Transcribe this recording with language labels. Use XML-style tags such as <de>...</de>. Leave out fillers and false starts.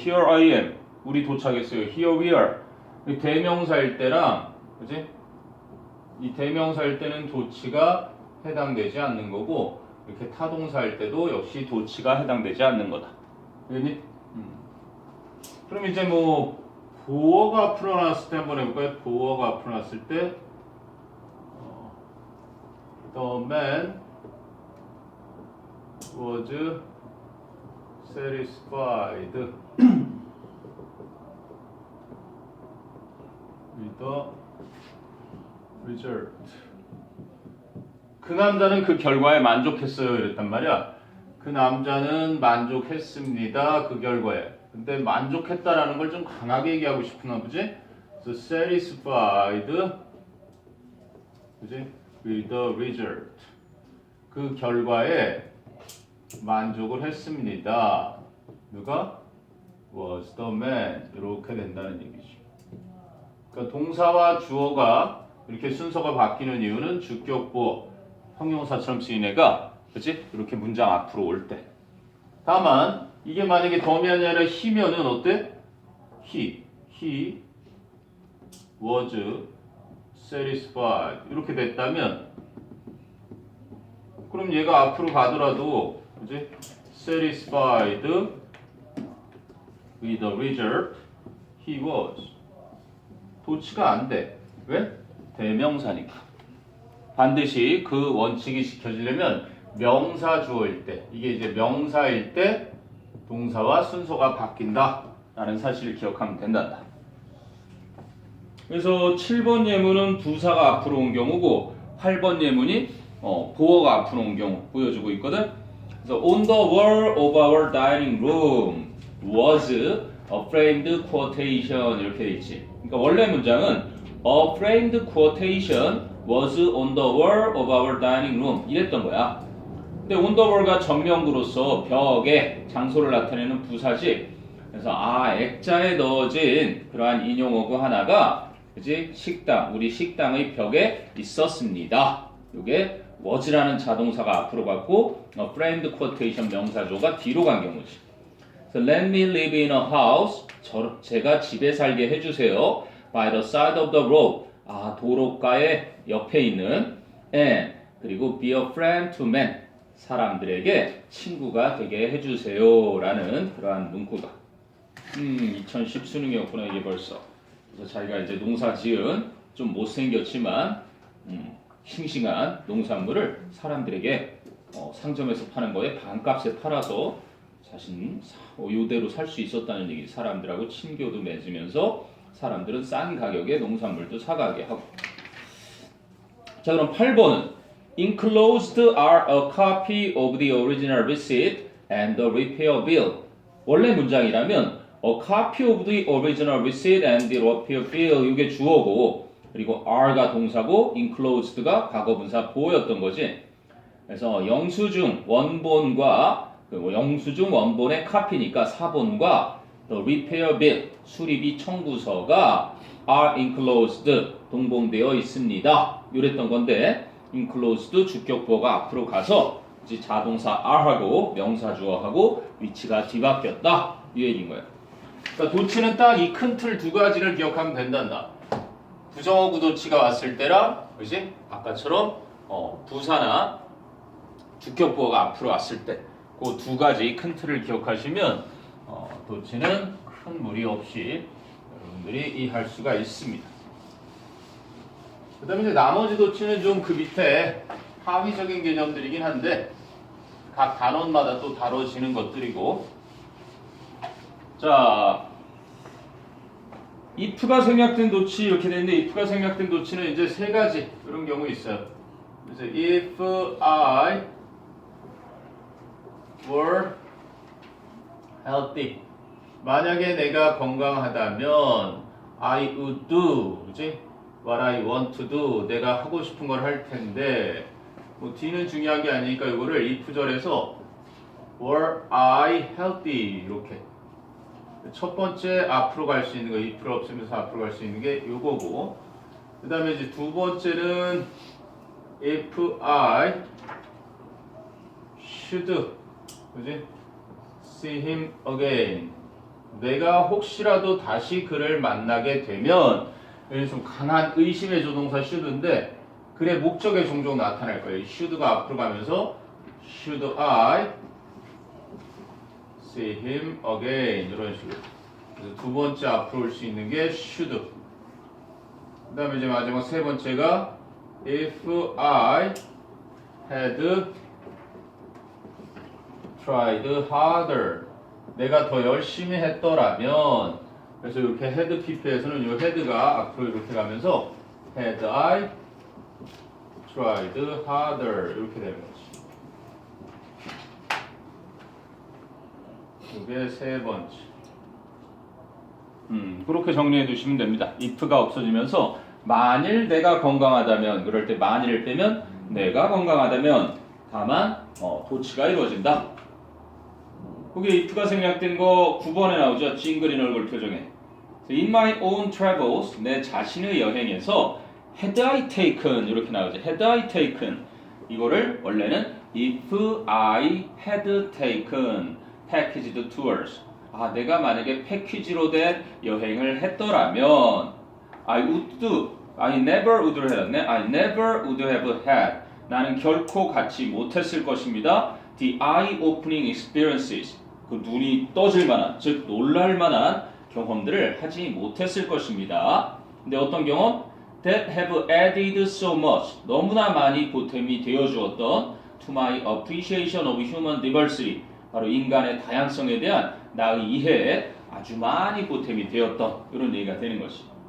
<en>Here I am.</en> <ko>우리 도착했어요.</ko> <en>Here we are.</en> <ko>이 대명사일 때랑 그지? 이 대명사일 때는 도치가 해당되지 않는 거고 이렇게 타동사일 때도 역시 도치가 해당되지 않는 거다. 그니? 그럼 이제 뭐 보어가 앞으로 나왔을 때 한번 해볼까요? 보어가 앞으로 나왔을 때</ko> <en>The man was satisfied with the result.</en> <ko>그 남자는 그 결과에 만족했어요 이랬단 말이야. 그 남자는 만족했습니다 그 결과에. 근데 만족했다라는 걸 좀 강하게 얘기하고 싶으나 보지?</ko> <en>So satisfied</en> <ko>그지?</ko> <en>with the result.</en> <ko>그 결과에 만족을 했습니다. 누가?</ko> <en>was the man.</en> <ko>이렇게 된다는 얘기지. 그러니까 동사와 주어가 이렇게 순서가 바뀌는 이유는 주격보 형용사처럼 쓰인 애가 그치? 이렇게 문장 앞으로 올 때. 다만 이게 만약에 더이 아니라 he면은 어때?</ko> <en>He was satisfied</en> <ko>이렇게 됐다면 그럼 얘가 앞으로 가더라도 그치?</ko> <en>satisfied with the result he was</en> <ko>도치가 안 돼. 왜? 대명사니까. 반드시 그 원칙이 지켜지려면 명사 주어일 때 이게 이제 명사일 때 동사와 순서가 바뀐다 라는 사실을 기억하면 된단다. 그래서 7번 예문은 부사가 앞으로 온 경우고 8번 예문이 보어가 앞으로 온 경우 보여주고 있거든. 그래서</ko> <en>on the wall of our dining room was a framed quotation</en> <ko>이렇게 돼 있지. 그러니까 원래 문장은</ko> <en>a framed quotation was on the wall of our dining room</en> <ko>이랬던 거야. 근데 on the wall가 전명구로서 벽에 장소를 나타내는 부사지. 그래서 액자에 넣어진 그러한 인용어구 하나가 그지? 식당, 우리 식당의 벽에 있었습니다. 이게 was라는 자동사가 앞으로 갔고 framed quotation 명사조가 뒤로 간 경우지.</ko> <en>So let me live in a house.</en> <ko>제가 집에 살게 해주세요.</ko> <en>By the side of the road.</en> <ko>도로가의 옆에 있는</ko> <en>and</en> <ko>그리고</ko> <en>be a friend to men.</en> <ko>사람들에게 친구가 되게 해주세요. 라는 그러한 문구가 2010 수능이었구나 이게 벌써. 그래서 자기가 이제 농사 지은 좀 못생겼지만 싱싱한 농산물을 사람들에게 상점에서 파는 거에 반값에 팔아서 자신 이대로 살 수 있었다는 얘기. 사람들하고 친교도 맺으면서 사람들은 싼 가격에 농산물도 사가게 하고. 자, 그럼 8번은</ko> <en>Enclosed are a copy of the original receipt and the repair bill.</en> <ko>원래 문장이라면</ko> <en>a copy of the original receipt and the repair bill</en> <ko>이게 주어고 그리고 are가 동사고 enclosed가 과거분사 보였던 거지. 그래서 영수증 원본과 영수증 원본의 카피니까 사본과</ko> <en>the repair bill</en> <ko>수리비 청구서가</ko> <en>are enclosed</en> <ko>동봉되어 있습니다. 이랬던 건데 enclosed 주격보가 앞으로 가서 이제 자동사 are하고 명사 주어하고 위치가 뒤바뀌었다 이 얘기인 거예요. 그러니까 도치는 딱 이 큰 틀 두 가지를 기억하면 된단다. 부정어구 도치가 왔을 때랑 그지? 아까처럼 부사나 주격보가 앞으로 왔을 때 그 두 가지 큰 틀을 기억하시면 도치는 큰 무리 없이 여러분들이 이해할 수가 있습니다. 그 다음에 이제 나머지 도치는 좀 그 밑에 하위적인 개념들이긴 한데 각 단원마다 또 다뤄지는 것들이고, 자, if가 생략된 도치 이렇게 되는데 if가 생략된 도치는 이제 세 가지 이런 경우 있어요.</ko> <en>그래서 if I were healthy,</en> <ko>만약에 내가 건강하다면</ko> <en>I would do,</en> <ko>그치?</ko> <en>What I want to do,</en> <ko>내가 하고 싶은 걸 할 텐데, 뭐 D는 중요한 게 아니니까 이거를 if절에서</ko> <en>were I healthy</en> <ko>이렇게 첫 번째 앞으로 갈 수 있는 거, if를 없으면서 앞으로 갈 수 있는 게 요거고, 그 다음에 이제 두 번째는</ko> <en>if I should,</en> <ko>그지?</ko> <en>see him again,</en> <ko>내가 혹시라도 다시 그를 만나게 되면, 여기 좀 강한 의심의 조동사 should인데 그래 목적에 종종 나타날 거예요. should가 앞으로 가면서</ko> <en>should I see him again</en> <ko>이런 식으로. 그래서 두 번째 앞으로 올 수 있는 게 should. 그 다음에 이제 마지막 세 번째가</ko> <en>if I had tried harder,</en> <ko>내가 더 열심히 했더라면. 그래서 이렇게 had pp에서는 이 head가 앞으로 이렇게 가면서</ko> <en>had I tried harder</en> <ko>이렇게 되는 거지. 이게 세 번째. 그렇게 정리해 두시면 됩니다. if가 없어지면서 만일 내가 건강하다면, 그럴 때 만일을 빼면 내가 건강하다면 다만 도치가 이루어진다. 거기에 if가 생략된 거 9번에 나오죠. 찡그린 얼굴 표정에.</ko> <en>In my own travels,</en> <ko>내 자신의 여행에서</ko> <en>had I taken</en> <ko>이렇게 나오죠.</ko> <en>had I taken,</en> <ko>이거를 원래는</ko> <en>if I had taken packaged tours,</en> <ko>내가 만약에 패키지로 된 여행을 했더라면</ko> <en>I would do, I never would have, I never would have had,</en> <ko>나는 결코 갖지 못했을 것입니다.</ko> <en>The eye-opening experiences,</en> <ko>그 눈이 떠질 만한, 즉 놀랄 만한 경험들을 하지 못했을 것입니다. 근데 어떤 경험?</ko> <en>That have added so much,</en> <ko>너무나 많이 보탬이 되어주었던</ko> <en>to my appreciation of human diversity,</en> <ko>바로 인간의 다양성에 대한 나의 이해에 아주 많이 보탬이 되었던 이런 얘기가 되는 것이.</ko>